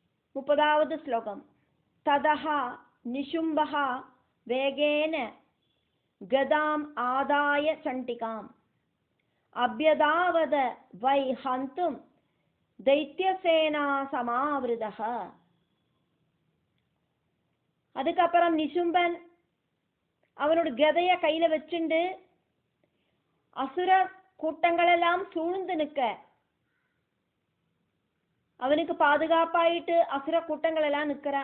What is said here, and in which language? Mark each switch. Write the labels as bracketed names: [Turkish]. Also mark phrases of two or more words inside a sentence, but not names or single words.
[Tamil] 30வது ശ്ലോകം. [Sanskrit] തതഃ നിശുംഭഃ വേഗേന ഗദാം ആദായ ചണ്ഡികാം അഭ്യധാവത് വൈ ഹന്തും ദൈത്യസേനാ സമാവൃതഃ. [Tamil] அதுக்கப்புறம் நிசும்பன் அவனோட கதைய கையில வச்சுண்டு அசுர கூட்டங்களெல்லாம் சூழ்ந்து நிற்க அவனுக்கு பாதுகாப்பாயிட்டு அசுர கூட்டங்கள் எல்லாம் நிற்கிறா.